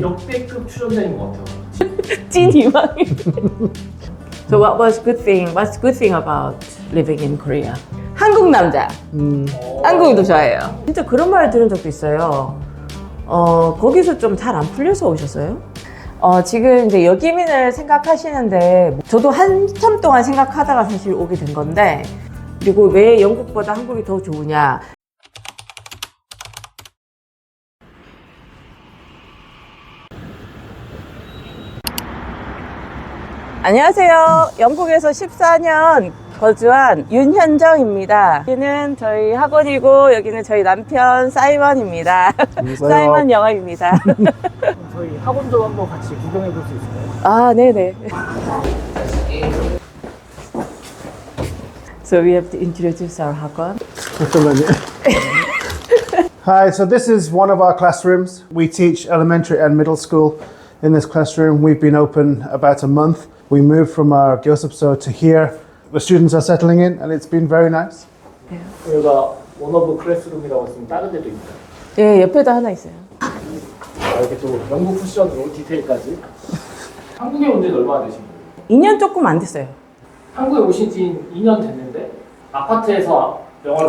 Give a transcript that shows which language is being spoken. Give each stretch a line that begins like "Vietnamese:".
Korean: 역대급 출연자인 것 같아요. 찐 이망이.
English: So what's good thing about living in Korea?
Korean: 한국 남자. 한국인도 좋아해요. 진짜 그런 말 들은 적도 있어요. 거기서 좀 잘 안 풀려서 오셨어요? 지금 이제 여기민을 생각하시는데 저도 한참 동안 생각하다가 사실 오게 된 건데, 그리고 왜 영국보다 한국이 더 좋으냐? 안녕하세요. 영국에서 14년 거주한 윤현정입니다. 여기는 저희 학원이고 여기는 저희 남편 사이먼입니다. 사이먼 영화입니다. 저희 학원도 한번 같이 구경해 볼 수 있을까요? 아, 네네.
English: So we have to introduce our
Korean: 학원.
English: Hi, so this is one of our classrooms. We teach elementary and middle school in this classroom. We've been open about a month. We moved from our Gyosopso to here. The students are settling in and it's been very nice.
Korean: 여기가 원어브 클래스룸이라고 했으면 다른 데도 있나요? 예, 옆에도 하나 있어요. 이렇게 또 영국 쿠션으로 디테일까지. 한국에 온 지는 얼마나 되신 거예요? 2년 조금 안 됐어요. 한국에 오신 지 2년 됐는데 아파트에서 영어를